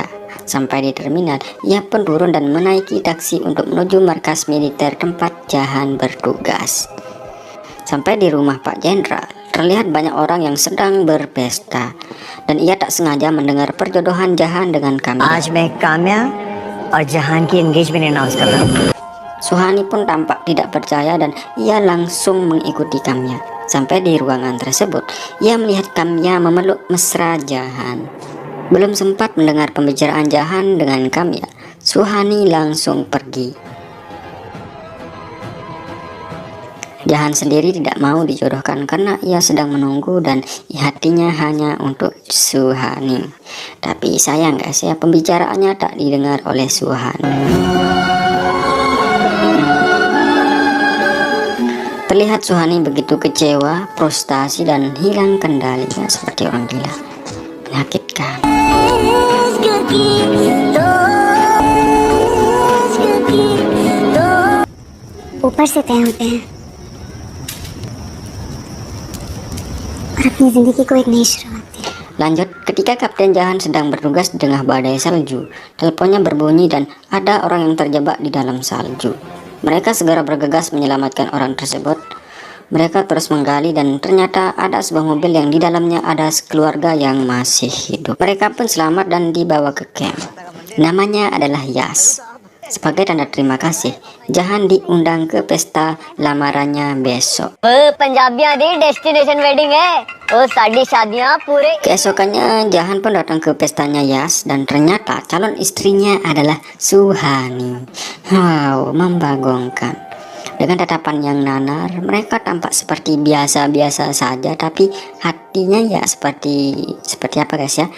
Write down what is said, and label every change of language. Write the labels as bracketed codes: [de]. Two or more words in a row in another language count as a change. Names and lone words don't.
[id] Sampai di terminal, ia pun turun dan menaiki taksi untuk menuju markas militer tempat Jahan bertugas. Sampai di rumah Pak Jenderal, terlihat banyak orang yang sedang berpesta. Dan ia tak sengaja mendengar perjodohan Jahan dengan Kamya. [hi] आज मैं काम्या और जहान की [en] engagement announce [hi] कर रहा हूँ। [id] Suhani pun tampak tidak percaya dan ia langsung mengikuti Kamya. Sampai di ruangan tersebut, ia melihat Kamya memeluk mesra Jahan. Belum sempat mendengar pembicaraan Jahan dengan Kamya, Suhani langsung pergi. Jahan sendiri tidak mau dijodohkan karena ia sedang menunggu dan hatinya hanya untuk Suhani. Tapi sayang guys ya, pembicaraannya tak didengar oleh Suhani. Terlihat Suhani begitu kecewa, frustasi dan hilang kendalinya seperti orang gila. Menyakitkan. [hi] ऊपर से तय होते हैं और अपनी जिंदगी को एक नई शुरुआत दी। [id] Lanjut, ketika Kapten Jahan sedang bertugas di tengah badai salju, teleponnya berbunyi dan ada orang yang terjebak di dalam salju. Mereka segera bergegas menyelamatkan orang tersebut. Mereka terus menggali dan ternyata ada sebuah mobil yang di dalamnya ada keluarga yang masih hidup. Mereka pun selamat dan dibawa ke camp. Namanya adalah Yas. Sebagai tanda terima kasih, Jahan diundang ke pesta lamarannya besok. [pa] ਪੰਜਾਬੀਆਂ ਦੀ [en] destination wedding [pa] ਹੈ ਵੋ ਸਾਡੀ ਸ਼ਾਦੀਆਂ ਪੂਰੇ [id] Keesokannya Jahan pun datang ke pestanya Yas dan ternyata calon istrinya adalah Suhani. Wow, membagongkan. Dengan tatapan yang nanar, mereka tampak seperti biasa-biasa saja, tapi hatinya ya seperti apa guys ya?